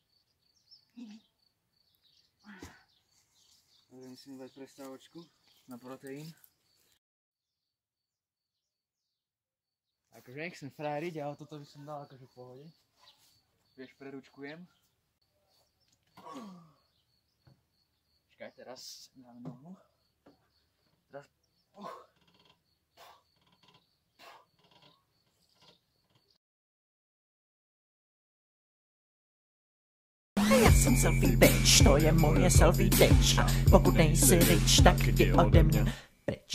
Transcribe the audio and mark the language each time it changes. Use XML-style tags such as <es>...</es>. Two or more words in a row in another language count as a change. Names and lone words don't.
<sk>Takže musím dať prestávočku na proteín. Akože nechcem frajeriť, ale toto by som dal akože v pohode. Vieš, preručkujem. Počkaj, teraz dáme nohu. Teraz...</sk> <cs>Já jsem</cs> <en>selfie bitch,</en> <cs>to je moje</cs> <en>selfie bitch.</en> <cs>A pokud nejsi rich, tak jdi ode mě pryč.</cs>